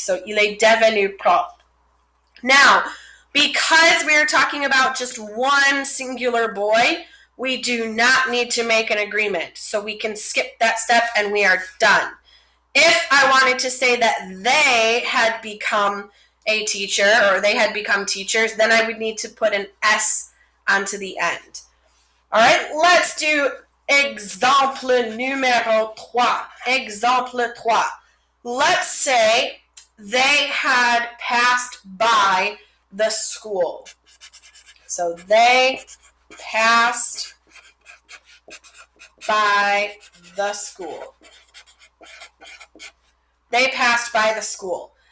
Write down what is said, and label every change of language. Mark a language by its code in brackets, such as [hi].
[en] So [fr] il est devenu prof. [en] Now, because we're talking about just one singular boy, we do not need to make an agreement. So we can skip that step and we are done. If I wanted to say that they had become a teacher, or they had become teachers, then I would need to put an S onto the end. All right, let's do [fr] exemple numéro 3. Exemple 3. [en] Let's say they had passed by the school. So they passed by the school. They passed by the school.